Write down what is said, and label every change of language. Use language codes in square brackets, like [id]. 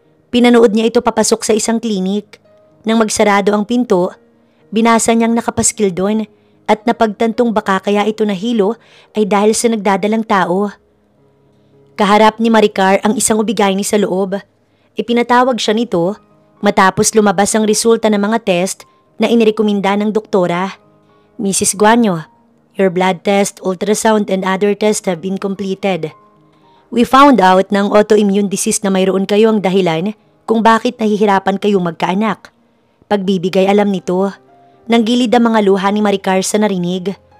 [tl] Pinanood niya ito papasok sa isang klinik. Nang magsarado ang pinto, binasa niyang nakapaskil doon at napagtantong baka kaya ito nahilo ay dahil sa nagdadalang tao. Kaharap ni Maricar ang isang ubigayni sa loob. Ipinatawag siya nito matapos lumabas ang resulta ng mga test na inirekomenda ng doktora. [en] Mrs. Guanyo, your blood test, ultrasound and other tests have been completed. We found out [tl] na ang autoimmune disease na mayroon kayo ang dahilan kung bakit nahihirapan kayong magkaanak. Pagbibigay alam nito, nanggilid ang mga luha ni Maricar sa narinig.